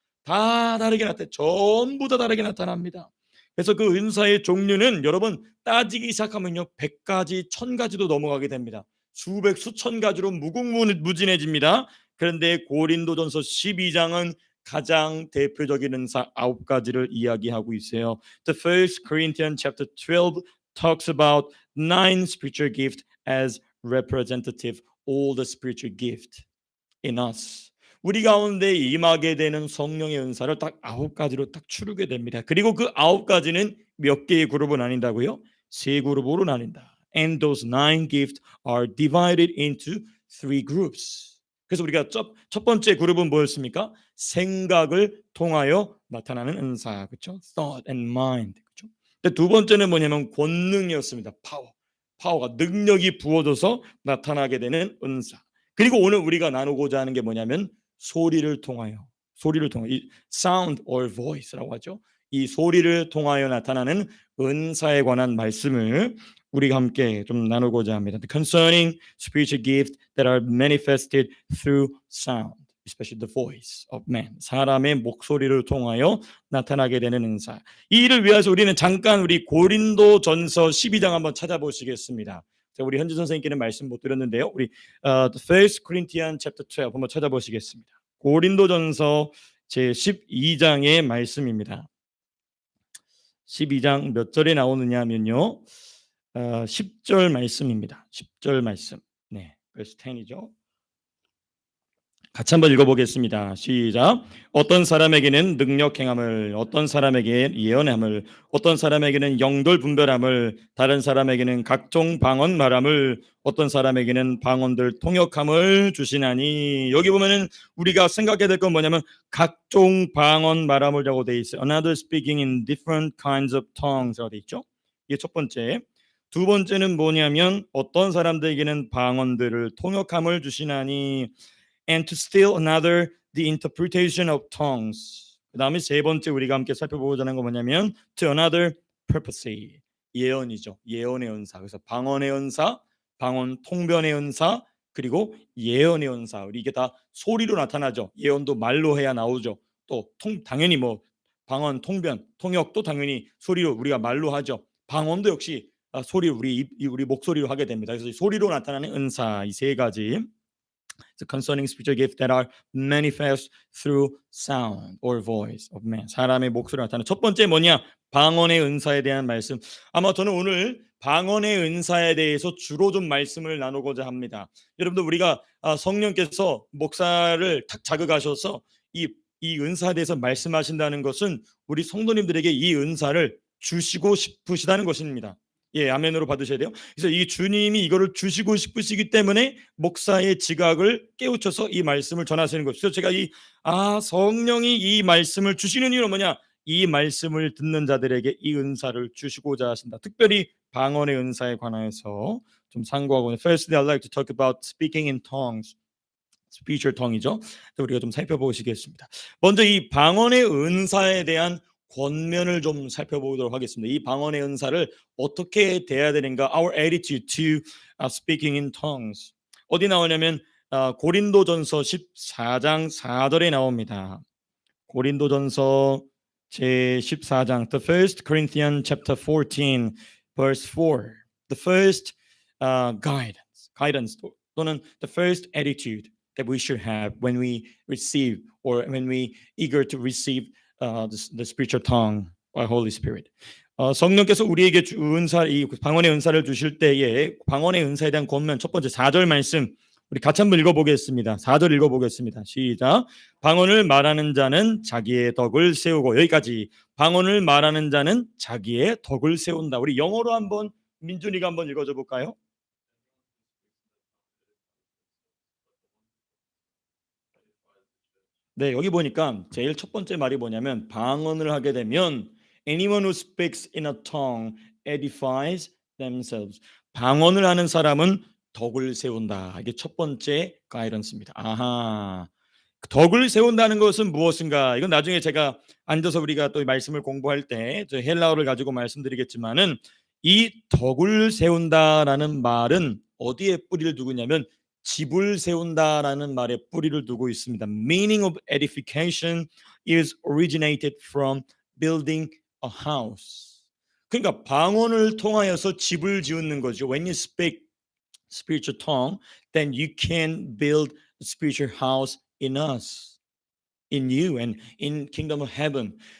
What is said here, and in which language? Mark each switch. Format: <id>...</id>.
<ko>다 다르게 전부 다 다르게 나타납니다. 그래서 그 은사의 종류는 여러분 따지기 시작하면요 100가지, 1000가지도 넘어가게 됩니다. 수백, 수천 가지로 무궁무진해집니다. 그런데 고린도전서 12장은 가장 대표적인 은사 9가지를 이야기하고 있어요.</ko> <en>The first Corinthians chapter 12 talks about 9 spiritual gifts as representative all the spiritual gift in us.</en> <ko>우리 가운데 임하게 되는 성령의 은사를 딱 9가지로 딱 추르게 됩니다. 그리고 그 9가지는 몇 개의 그룹으로 나뉜다고요? 3그룹으로 나뉜다.</ko> <en>And those 9 gifts are divided into 3 groups.</en> <ko>그래서 우리가 첫 번째 그룹은 뭐였습니까? 생각을 통하여 나타나는 은사, 그렇죠?</ko> <en>Thought and mind,</en> <ko>그렇죠? 근데 두 번째는 뭐냐면 권능이었습니다. 파워가 능력이 부어져서 나타나게 되는 은사. 그리고 오늘 우리가 나누고자 하는 게 뭐냐면 소리를 통하여 이</ko> <en>sound or voice</en> <ko>라고 하죠. 이 소리를 통하여 나타나는 은사에 관한 말씀을 우리가 함께 좀 나누고자 합니다.</ko> <en>Concerning spiritual gifts that are manifested through sound. especially the voice of man.</en> <ko>사람의 목소리를 통하여 나타나게 되는 은사. 이 일을 위해서 우리는 잠깐 우리 고린도전서 12장 한번 찾아보시겠습니다. 자, 우리 현지 선생님께는 말씀 못 드렸는데요.</ko> <en>우리 the First Corinthians chapter 12</en> <ko>한번 찾아보시겠습니다. 고린도전서 제 12장의 말씀입니다. 12장 몇 절에 나오느냐 하면요. 10절 말씀입니다. 10절 말씀. 네, verse 10이죠. 같이 한번 읽어보겠습니다. 시작. 어떤 사람에게는 능력 행함을, 어떤 사람에게 예언함을, 어떤 사람에게는 영들 분별함을, 다른 사람에게는 각종 방언 말함을, 어떤 사람에게는 방언들 통역함을 주시나니. 여기 보면은 우리가 생각해야 될 건 뭐냐면 각종 방언 말함을라고 돼 있어요.</ko> <en>Another speaking in different kinds of tongues라고</en> <ko>돼 있죠. 이게 첫 번째. 두 번째는 뭐냐면 어떤 사람들에게는 방언들을 통역함을 주시나니.</ko> <en>And to still another the interpretation of tongues.</en> <ko>그다음에 세 번째 우리가 함께 살펴보고자 하는 건 뭐냐면</ko> <en>to another purpose.</en> <ko>예언이죠. 예언의 은사. 그래서 방언의 은사, 방언 통변의 은사, 그리고 예언의 은사. 우리 이게 다 소리로 나타나죠. 예언도 말로 해야 나오죠. 또 당연히 뭐 방언, 통변, 통역도 당연히 소리로 우리가 말로 하죠. 방언도 역시 소리 우리 목소리로 하게 됩니다. 그래서 소리로 나타나는 은사 이 세 가지.</ko> <en>The concerning spiritual gifts that are manifest through sound or voice of man.</en> <ko>사람의 목소리를 나타내는 첫 번째 뭐냐? 방언의 은사에 대한 말씀. 아마 저는 오늘 방언의 은사에 대해서 주로 좀 말씀을 나누고자 합니다. 여러분들 우리가 성령께서 목사를 탁 자극하셔서 이 은사에 대해서 말씀하신다는 것은 우리 성도님들에게 이 은사를 주시고 싶으시다는 것입니다. 예, 아멘으로 받으셔야 돼요. 그래서 이 주님이 이거를 주시고 싶으시기 때문에 목사의 지각을 깨우쳐서 이 말씀을 전하시는 것이죠. 그래서 제가 성령이 이 말씀을 주시는 이유는 뭐냐? 이 말씀을 듣는 자들에게 이 은사를 주시고자 하신다. 특별히 방언의 은사에 관하여서 좀 상고하고.</ko> <en>Firstly, I'd like to talk about speaking in tongues. spiritual tongue이죠.</en> <ko>우리가 좀 살펴보시겠습니다. 먼저 이 방언의 은사에 대한 권면을 좀 살펴보도록 하겠습니다. 이 방언의 은사를 어떻게 대해야 되는가?</ko> <en>Our attitude to speaking in tongues.</en> <ko>어디 나오냐면 고린도전서 14장 4절에 나옵니다. 고린도전서 제 14장</ko> <en>The First Corinthians chapter 14 verse 4. The first guidance 또는 the first attitude that we should have when we receive or when we eager to receive the spiritual tongue by Holy Spirit.</en> <ko>성령께서 우리에게 은사, 이 방언의 은사를 주실 때에 방언의 은사에 대한 권면 첫 번째 4절 말씀 우리 같이 한번 읽어보겠습니다. 4절 읽어보겠습니다. 시작. 방언을 말하는 자는 자기의 덕을 세우고 여기까지 방언을 말하는 자는 자기의 덕을 세운다. 우리 영어로 한번 민준이가 한번 읽어줘 볼까요? 네, 여기 보니까 제일 첫 번째 말이 뭐냐면 방언을 하게 되면</ko> <en>anyone who speaks in a tongue edifies themselves.</en> <ko>방언을 하는 사람은 덕을 세운다. 이게 첫 번째 가이던스입니다. 아하. 덕을 세운다는 것은 무엇인가? 이건 나중에 제가 앉아서 우리가 또 말씀을 공부할 때 저 헬라어를 가지고 말씀드리겠지만은 이 덕을 세운다라는 말은 어디에 뿌리를 두고 있냐면 집을 세운다라는 말에 뿌리를 두고 있습니다.</ko> <en>Meaning of edification is originated from building a house.</en> <ko>그러니까 방언을 통하여서 집을 지은 거죠.</ko> <en>When you speak spiritual tongue, then you can build a spiritual house in us, in you, and in kingdom of heaven.</en>